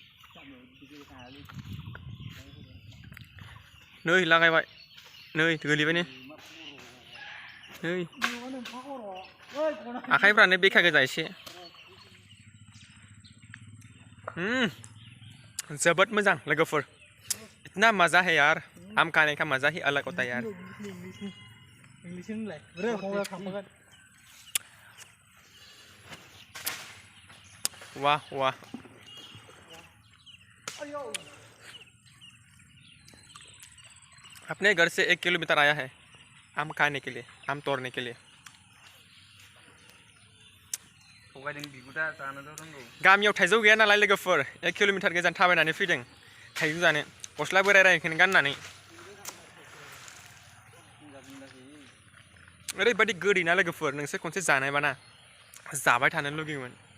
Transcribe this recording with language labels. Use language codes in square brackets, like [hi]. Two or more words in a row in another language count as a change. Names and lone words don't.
[brx] नै लागायबाय। नै गोलैबायनो। नै आखाइफ्रानो बेखा गोजा एसे। जोबोद मोजां लोगोफोर। [hi] इतना मजा है यार। आम खाने का मजा ही अलग होता है यार। वाह वाह। अपने घर से 1 किलोमीटर आया है आम खाने के लिए, आम तोड़ने के लिए। [brx] गामियाव थाइजौ गैया नालाय लोगोफोर 1 किलोमीटर गोजान थाबायनानै फैदों थाइजौ जानो गस्ला बोराय रायखौनो गाननानै। ओरैबायदि गोदै ना लोगोफोर नोंसोर खनसे जानायबाना जाबाय थानो लुगैयोमोन।